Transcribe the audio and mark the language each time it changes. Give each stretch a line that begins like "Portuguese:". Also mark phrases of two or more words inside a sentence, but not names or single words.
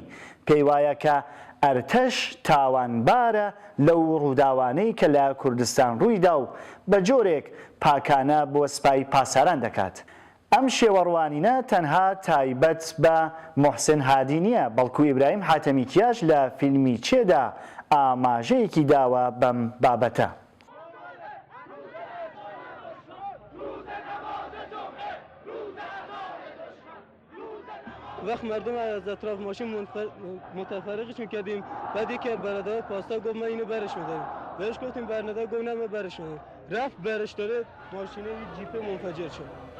Central Kurdish: پێی وایە کە ئەرتەش تاوانبارە لەو ڕووداوانەی کە لە کوردستان ڕوویدا و بە جۆرێک پاکانە بۆ سپای پاسداران دەکات. ئەم شێوەڕوانینە تەنها تایبەت بە موحسین هادی نییە، بەڵکو ئیبراهیم حاتەمیکیاش لە فیلمی چێدا ئاماژەیەکی داوە بەم بابەتە.
Persian: وقت مردم از اطراف ماشین متفرقشون کردیم، بعدی که برادر پاستا گفت ما اینو برش میداریم، بهش گفتیم برنده گفت نه ما برش میداریم، رفت برش داره ماشینه جیپ منفجر شد.